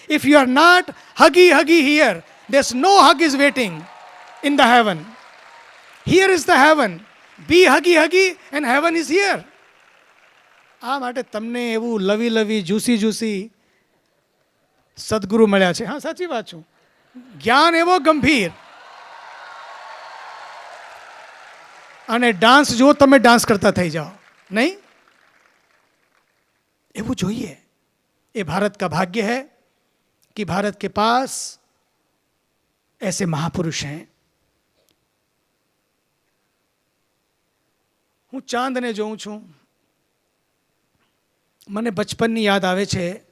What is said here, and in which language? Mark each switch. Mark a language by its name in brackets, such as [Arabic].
[English] If you are not huggy huggy here, there's no hug is waiting in the heaven. Here is the heaven. Be huggy huggy and heaven is here. [Gujarati] આ માટે તમને એવું લવી લવી juicy juicy સદગુરુ મળ્યા છે. હા, સાચી વાત છું. જ્ઞાન એવો ગંભીર. અને ડાન્સ જો તમે ડાન્સ કરતા થઈ જાઓ, નહીં? એવું જોઈએ. [Hindi] ये भारत का भाग्य है कि भारत के पास ऐसे महापुरुष हैं. [Gujarati] હું ચાંદને જોઉં છું, મને બચપનની યાદ આવે છે.